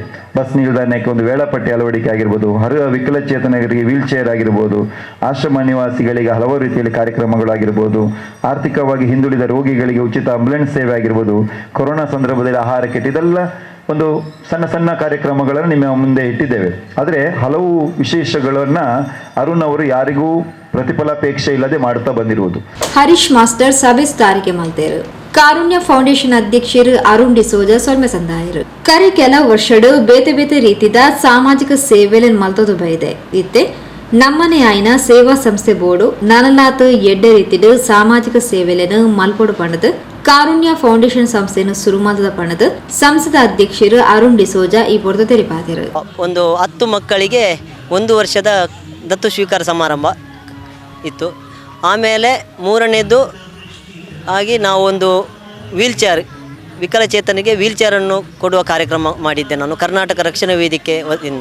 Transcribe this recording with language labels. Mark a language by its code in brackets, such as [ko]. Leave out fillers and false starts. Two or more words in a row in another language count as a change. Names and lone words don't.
[kn] ಬಸ್ ನಿಲ್ದಾಣಕ್ಕೆ ಒಂದು ವೇಳಾಪಟ್ಟಿ ಅಳವಡಿಕೆ ಆಗಿರ್ಬೋದು, ವಿಕಲಚೇತನರಿಗೆ [en] wheel chair [kn] ಆಗಿರ್ಬೋದು, ಆಶ್ರಮ ನಿವಾಸಿಗಳಿಗೆ ಹಲವಾರು ರೀತಿಯಲ್ಲಿ ಕಾರ್ಯಕ್ರಮಗಳಾಗಿರ್ಬೋದು, ಆರ್ಥಿಕವಾಗಿ ಹಿಂದುಳಿದ ರೋಗಿಗಳಿಗೆ ಉಚಿತ ಆಂಬ್ಯುಲೆನ್ಸ್ ಸೇವೆ ಆಗಿರ್ಬೋದು, ಕೊರೋನಾ ಸಂದರ್ಭದಲ್ಲಿ ಆಹಾರ ಕಿಟ್, ಇದೆಲ್ಲ ಒಂದು ಸಣ್ಣ ಸಣ್ಣ ಕಾರ್ಯಕ್ರಮಗಳನ್ನು ನಿಮ್ಮ ಮುಂದೆ ಇಟ್ಟಿದ್ದೇವೆ. ಆದರೆ ಹಲವು ವಿಶೇಷಗಳನ್ನು ಅರುಣ್ ಅವರು ಯಾರಿಗೂ ಪ್ರತಿಫಲಾಪೇಕ್ಷೆ ಇಲ್ಲದೆ ಮಾಡುತ್ತಾ ಬಂದಿರುವುದು. [tcy] ಹರೀಶ್ ಮಾಸ್ಟರ್ ಸಭೆ ಸ್ಥಾರಿಗೆ ಮಲ್ತೇರು. ಕಾರುಣ್ಯ ಫೌಂಡೇಶನ್ ಅಧ್ಯಕ್ಷರು ಅರುಣ್ ಡಿಸೋಜ ಸೊಲ್ಮೆ ಸಂದಾಯರು. ಕರೆ ಕೆಲವು ವರ್ಷಡು ಬೇತೆ ಬೇತೆ ರೀತಿದ ಸಾಮಾಜಿಕ ಸೇವೆಯನ್ನು ಮಲ್ತೋದು ಬೈದೆ ಇತ್ತೆ ನಮ್ಮನೆ ಆಯ್ನ ಸೇವಾ ಸಂಸ್ಥೆ ಬೋರ್ಡು ನನಲಾತ ಎಡ್ಡೆ ರೀತಿಡು ಸಾಮಾಜಿಕ ಸೇವೆಯನ್ನು ಮಲ್ಪೊಡು ಪಣದು ಕಾರುಣ್ಯ ಫೌಂಡೇಶನ್ ಸಂಸ್ಥೆಯನ್ನು ಸುರುಮಾದ ಪಣದು ಸಂಸ್ಥದ ಅಧ್ಯಕ್ಷರು ಅರುಣ್ ಡಿಸೋಜ ಈ ಬೋರ್ಡು ತೆರಿಪಾದರು. [kn] ಒಂದು 10 ಮಕ್ಕಳಿಗೆ 1 ವರ್ಷದ ದತ್ತು ಸ್ವೀಕಾರ ಸಮಾರಂಭ ಇತ್ತು. ಆಮೇಲೆ 3ನೇದು ಆಗಿ ನಾವು ಒಂದು ವೀಲ್ಚೇರ್, ವಿಕಲಚೇತನಿಗೆ ವೀಲ್ಚೇರನ್ನು ಕೊಡುವ ಕಾರ್ಯಕ್ರಮ ಮಾಡಿದ್ದೆ ನಾನು ಕರ್ನಾಟಕ ರಕ್ಷಣಾ ವೇದಿಕೆ ವತಿಯಿಂದ.